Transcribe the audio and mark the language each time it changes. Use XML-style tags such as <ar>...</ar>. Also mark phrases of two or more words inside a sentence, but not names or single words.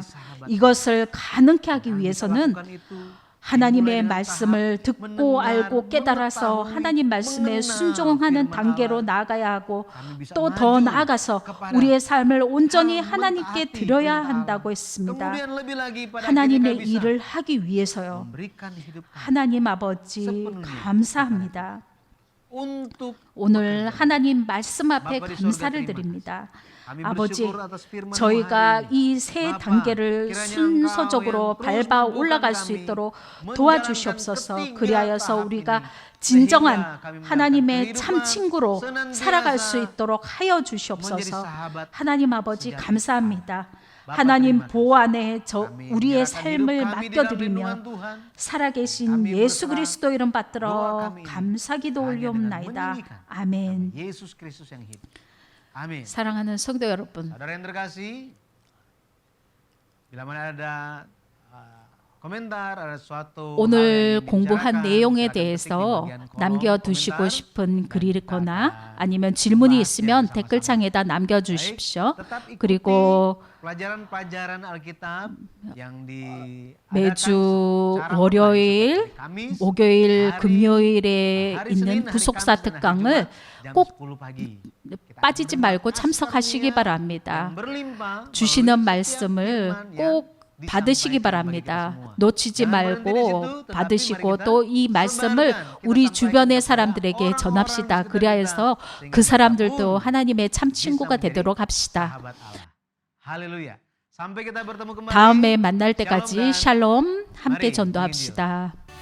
<ko>이것을 가능케 하기 위해서는 하나님의 말씀을 듣고 알고 깨달아서 하나님 말씀에 순종하는 단계로 나아가야 하고 또 더 나아가서 우리의 삶을 온전히 하나님께 드려야 한다고 했습니다. 하나님의 일을 하기 위해서요. 하나님 아버지 감사합니다.</ko> <id>untuk</id> <ko>오늘 하나님 말씀 앞에</ko> <id>Bapa di surga,</id> <ko>감사를</ko> <id>terima</id> <ko>드립니다.</ko> <id>kami</id> <ko>아버지,</ko> <id>bersyukur atas firman-Mu</id> <ko>저희가</ko> <id>hari ini.</id> <ko>이 세</ko> <id>Bapa,</id> <ko>단계를</ko> <id>kiranya</id> <ko>순서적으로</ko> <id>Engkau yang</id> <ko>밟아</ko> <id>terus</id> <ko>올라갈</ko> <id>membuka</id> <ko>수</ko> <id>kami</id> <ko>있도록</ko> <id>menjalankan</id> <ko>도와주시옵소서.</ko> <id>ketiga</id> <ko>그리하여서</ko> <id>tahap</id> <ko>우리가</ko> <id>ini,</id> <ko>진정한</ko> <id>sehingga kami</id> <ko>하나님의</ko> <id>mendapat</id> <ko>참 친구로</ko> <id>kehidupan</id> <ko>살아갈 수</ko> <id>senantiasa</id> <ko>있도록 하여</ko> <id>menjadi</id> <ko>주시옵소서.</ko> <id>sahabat</id> <ko>하나님 아버지</ko> <id>sejati.</id> <ko>감사합니다.</ko> <id>Bapa,</id> <ko>하나님</ko> <id>terima kasih.</id> <ko>보호 안에</ko> <id>Kami</id> <ko>우리의</ko> <id>menyerahkan</id> <ko>삶을</ko> <id>hidup kami di dalam lindungan</id> <ko>맡겨드리며</ko> <id>Tuhan.</id> <ko>살아계신</ko> <id>Kami</id> <ko>예수</ko> <id>berserah</id> <ko>그리스도 이름</ko> <id>doa</id> <ko>받들어</ko> <id>kami ini</id> <ko>감사기도</ko> <id>hanya dengan</id> <ko>올려옵나이다.</ko> <id>menyanyikan</id> <ko>아멘.</ko> <id>nama Yesus Kristus yang hidup. Amin.</id> <ko>사랑하는 성도 여러분,</ko> <id>Saudara yang terkasih, bila mana ada komentar, ada suatu hal</id> <ko>오늘</ko> <id>yang</id> <ko>공부한</ko> <id>dibicarakan,</id> <ko>내용에</ko> <id>silakan ketik di</id> <ko>대해서</ko> <id>bagian kolom</id> <ko>남겨두시고</ko> <id>komentar.</id> <ko>싶은 글이</ko> <id>dan kita</id> <ko>있거나</ko> <id>akan</id> <ko>아니면 질문이</ko> <id>membahasnya</id> <ko>있으면</ko> <id>bersama-sama.</id> <ko>댓글창에다 남겨주십시오.</ko> <id>Baik, tetap ikuti</id> <ko>그리고</ko> <id>pelajaran-pelajaran Alkitab yang diadakan</id> <ko>매주</ko> <id>secara online</id> <ko>월요일,</ko> <id>seperti Kamis,</id> <ko>목요일,</ko> <id>hari-</id> <ko>금요일에</ko> <id>hari</id> <ko>있는</ko> <id>Senin, hari</id> <ko>구속사</ko> <id>Kamis, dan hari</id> <ko>특강을</ko> <id>Jumat jam</id> <ko>꼭</ko> <id>10 pagi. Kita</id> <ko>빠지지</ko> <id>akan</id> <ko>말고</ko> <id>menerima</id> <ko>참석하시기</ko> <id>kasih-Nya</id> <ko>바랍니다.</ko> <id>yang berlimpah</id> <ko>주시는</ko> <id>melalui setiap</id> <ko>말씀을</ko> <id>firman yang</id> <ko>꼭 받으시기</ko> <id>disampaikan bagi kita</id> <ko>바랍니다.</ko> <id>semua.</id> <ko>놓치지</ko> <id>Jangan berhenti di situ,</id> <ko>말고</ko> <id>tetapi</id> <ko>받으시고</ko> <id>mari kita</id> <ko>또 이 말씀을</ko> <id>sebarkan, kita</id> <ko>우리</ko> <id>sampaikan</id> <ko>주변의</ko> <id>kepada</id> <ko>사람들에게</ko> <id>orang-orang</id> <ko>전합시다.</ko> <id>sekitar</id> <ko>그리하여서</ko> <id>kita,</id> <ko>그</ko> <id>sehingga</id> <ko>사람들도</ko> <id>siapapun</id> <ko>하나님의 참</ko> <id>bisa</id> <ko>친구가</ko> <id>menjadi</id> <ko>되도록 합시다.</ko> <id>sahabat Allah. Haleluya. Sampai kita bertemu kembali.</id> <ko>다음에 만날 때까지 샬롬, 샬롬 함께</ko> <id>Mari,</id> <ko>전도합시다.</ko>